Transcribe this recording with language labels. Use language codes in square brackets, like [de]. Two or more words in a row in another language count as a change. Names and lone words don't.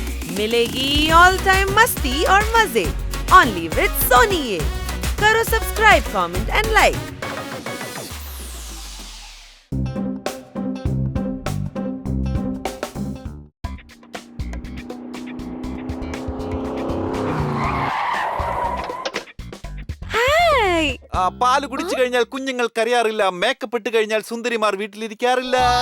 [hi] मिलेगी [en] all time [hi] मस्ती और मजे [en] only with [hi] सोनी ये। [en] करो subscribe, comment and like. [ml] പാല് കുടിച്ചു കഴിഞ്ഞാൽ കുഞ്ഞുങ്ങൾ കരയാറില്ല, മേക്കപ്പ് ഇട്ട് കഴിഞ്ഞാൽ സുന്ദരിമാർ വീട്ടിലിരിക്കാറില്ല.